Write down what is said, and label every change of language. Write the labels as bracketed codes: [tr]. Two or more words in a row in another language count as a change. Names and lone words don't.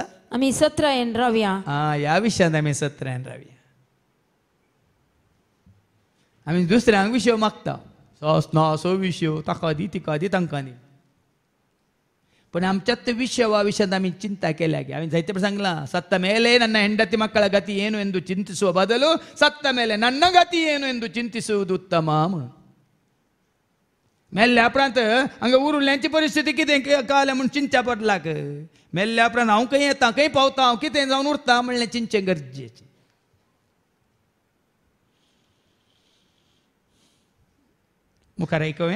[kok] आमी 17 रावया ह्या विशयांत आमी 17 रावया आमी दुसऱ्यांक विशय मागता असो विशय ताका दी तिका दी तांकां दी पण आमच्यात ते ವಿಷಯವಾದ आम्ही चिंता केल्या की आम्ही जायते सांगला [kn] ಸತ್ತ ಮೇಲೆ ನನ್ನ ಹೆಂಡತಿ ಮಕ್ಕಳ ಗತಿ ಏನು ಎಂದು ಚಿಂತಿಸುವ ಬದಲು ಸತ್ತ ಮೇಲೆ ನನ್ನ ಗತಿ ಏನು ಎಂದು ಚಿಂತಿಸುವುದು ಉತ್ತಮ [kok] मेल्ल्या उपरांत हांगा उरिल्ल्यांची परिस्थिती कितें काल म्हूण चिंचा पडलाक मेल्ल्या उपरांत हांव खंय येता खंय पावता हांव कितें जावन उरता म्हणलें चिंतचें गरजेचें मुखार ऐकूया